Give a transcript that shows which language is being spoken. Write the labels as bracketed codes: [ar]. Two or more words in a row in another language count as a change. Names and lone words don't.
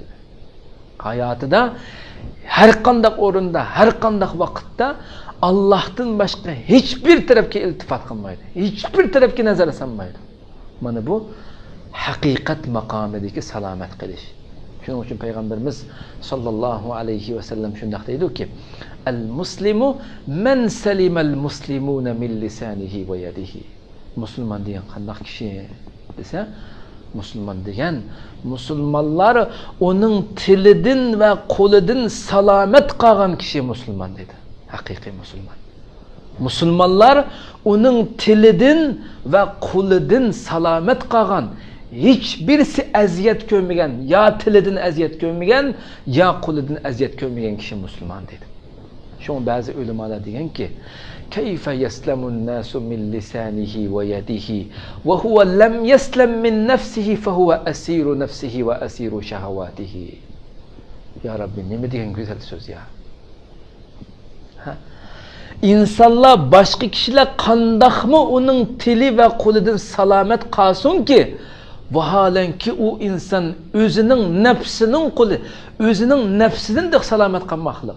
[uz] Hayotida har qanday o'rinda, har qanday vaqtda Allohdan boshqa hech bir tarafga iltifot qilmaydi. Hech bir tarafga nazar solmaydi. Mana bu haqiqat maqomidagi salomat qilish. Shuning uchun payg'ambarimiz [ar] صلى الله عليه وسلم [uz] shunday deydi-ki, [ar] المسلم من سلم المسلمون من لسانه ويده. [uz] Musulmon degan qanday kishi desa, musulmon degan musulmonlar uning tilidan va qo'lidan salomat qolgan kishi musulmon dedi. Haqiqiy musulmon. Musulmonlar uning tilidan va qo'lidan salomat qolgan, hech birisi aziyat ko'rmagan, yo tilidan aziyat ko'rmagan, yo qo'lidan aziyat ko'rmagan kishi musulmon dedi. Shun ba'zi ulamolar deganki, [ar] كيف يسلم الناس من لسانه ويده وهو لم يسلم من نفسه فهو أسير نفسه وأسير شهواته. يا رب, [uz] nima degan go'zal so'z ya. İnsanlar başqa kishilar qandaqmi uning tili va qo'lidan salomat qolsinki, vaholanki u inson o'zining nafsining qo'li, o'zining nafsidan da salomat qolmoqlik.